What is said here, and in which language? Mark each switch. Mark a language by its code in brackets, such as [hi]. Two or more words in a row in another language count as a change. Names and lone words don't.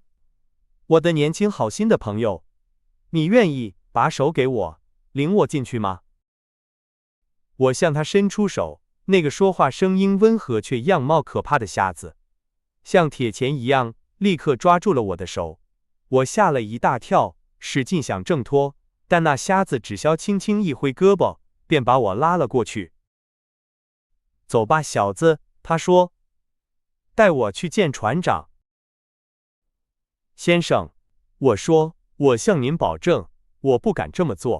[zh] 我的年輕好心的朋友，你願意把手給我，領我進去嗎？我向他伸出手，那個說話聲音溫和卻樣貌可怕的瞎子，像鐵鉗一樣，立刻抓住了我的手。我嚇了一大跳，使勁想掙脫，但那瞎子只消輕輕一揮胳膊，便把我拉了過去。走吧，小子，他說，帶我去見船長。先生，我說，我向您保證，我不敢這麼做。